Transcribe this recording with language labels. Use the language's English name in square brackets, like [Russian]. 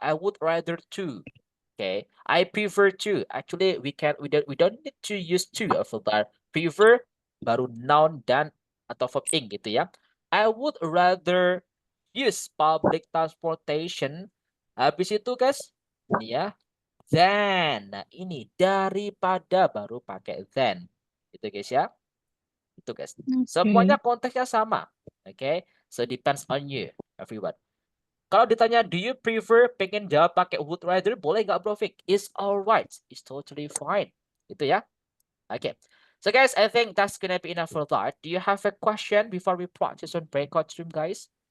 [English] I would rather to. Okay. I prefer to. Actually we don't need to use to for that. Prefer [Indonesian] baru noun dan atau verb ing gitu ya. [English] I would rather use public transportation. [Indonesian] Habis itu guys, ini ya. Than. Nah, ini daripada baru pakai than. Gitu guys ya. Itu guys. Semuanya konteksnya sama. [English] Okay? So depends on you, everyone. [Indonesian] Kalau ditanya, [English] do you prefer, [Indonesian] pengen jawab pakai [English] would rather, [Indonesian] boleh nggak [English] Bro Fik? It's alright. It's totally fine. Itu ya. Okay. So guys, I think that's gonna be enough for that. Do you have a question before we practice on breakout room, guys?